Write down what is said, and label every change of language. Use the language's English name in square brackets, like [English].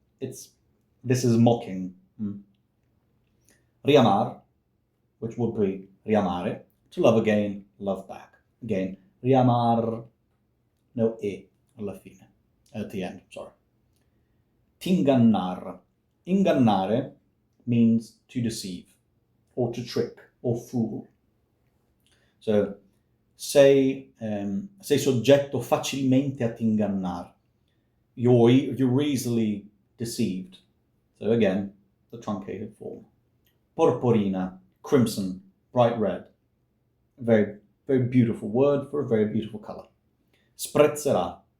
[English] This is mocking. Riamar, which would be riamare, to love again, love back. Again, riamar, no e alla fine. at the end, sorry. T'ingannar. Ingannare means to deceive, or to trick, or fool. [Italian] So, sei soggetto facilmente a t'ingannar. [English] You're easily deceived. So again, the truncated form. Porporina, crimson, bright red. A very, very beautiful word for a very beautiful color. Sprezzerà.